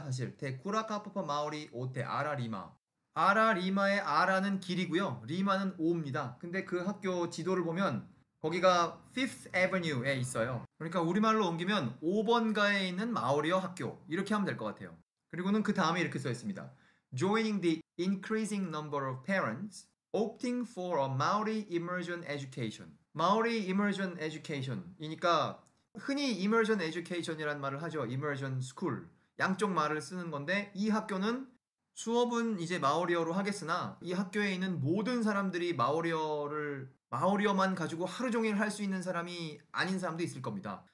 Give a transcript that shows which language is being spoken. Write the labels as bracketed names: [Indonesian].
[Korean] 사실 대 쿠라카오파파 마오리 오테 아라리마 아라리마의 아라는 길이고요. 리마는 오입니다. 근데 그 학교 지도를 보면 거기가 Fifth Avenue에 있어요. 그러니까 우리말로 옮기면 5번가에 있는 마오리어 학교 이렇게 하면 될 것 같아요. 그리고는 그 다음에 이렇게 써 있습니다. [English] Joining the increasing number of parents opting for a Maori immersion education. [Korean] Maori immersion education이니까 흔히 immersion education이라는 말을 하죠. [English] immersion school. [Korean] 양쪽 말을 쓰는 건데 이 학교는 수업은 이제 마오리어로 하겠으나 이 학교에 있는 모든 사람들이 마오리어만 가지고 하루 종일 할 수 있는 사람이 아닌 사람도 있을 겁니다.